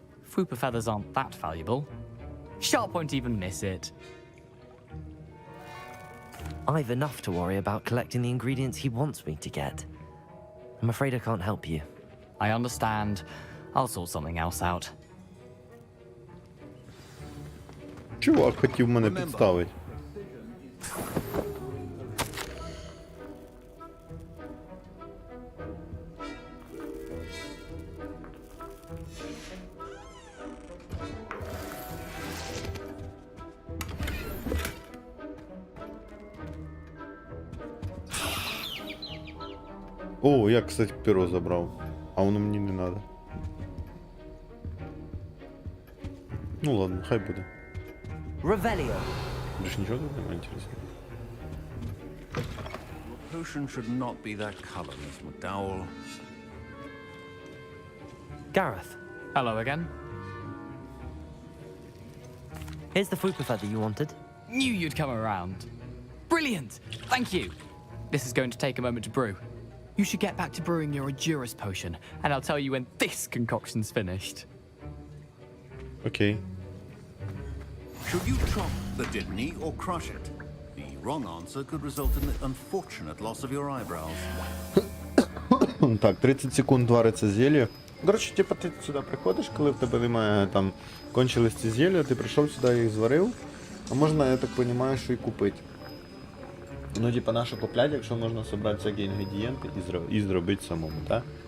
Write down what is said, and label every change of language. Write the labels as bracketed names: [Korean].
[English] Fwooper feathers aren't that valuable. Sharp won't even miss it. I've enough to worry about collecting the ingredients he wants me to get. I'm afraid I can't help you. I understand. I'll sort something else out. [Ukrainian] Чувак хотів мене підставити. О, я, кстати, перо забрав. А воно мені не надо. Ну ладно, хай буде. [English] Revelio. [Ukrainian] Більш нічого тут немає інтересного. [English] Your potion should not be that color, Miss McDowell. Gareth. Hello again. Here's the Fwooper feather you wanted. Knew you'd come around. Brilliant! Thank you. This is going to take a moment to brew. You should get back to brewing your Edurus potion, and I'll tell you when this concoction's finished. Okay. Should you chop the Didney or crush it? The wrong answer could result in the unfortunate loss of your eyebrows. [Ukrainian] Так, 30 секунд вариться зілля. Коротше, типу, ти сюди приходиш, коли в тебе немає, там, кончились ці зілля, ти прийшов сюди, їх зварив, а можна, я так розумію, що і купити. Ну, типа, нашу купляти, якщо можна зібрати всякі інгредієнти і зробити самому, так?